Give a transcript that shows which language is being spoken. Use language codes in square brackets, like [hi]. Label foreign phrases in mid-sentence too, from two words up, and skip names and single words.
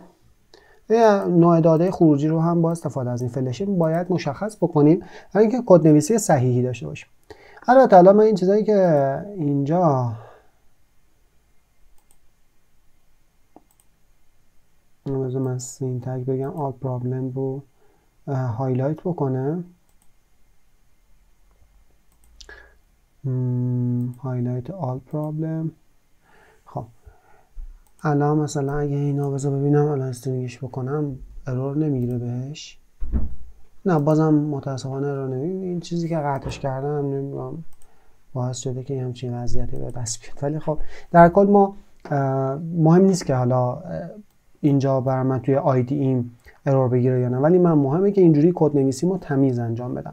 [fa] نوع داده خروجی رو هم با استفاده از این فلشه باید مشخص بکنیم برای اینکه کد نویسی صحیحی داشته باشیم. البته الان من این چیزایی که اینجا من سینتک بگم [en] all problem [fa] رو هایلایت بکنه. [en] هایلایت all problem. [fa] خب الان مثلا اگه اینا بذار ببینم الان استرینگش بکنم ارور نمیگیره بهش. نه بازم متاسفانه ارور نمیگیره. این چیزی که قطعش کردم نمیدونم باعث شده که همچین وضعیتی به دست بیاد. ولی خب در کل ما مهم نیست که حالا اینجا برای من توی آیدی این ارور بگیره یا نه، ولی من مهمه که اینجوری کد نویسیمو تمیز انجام بدم.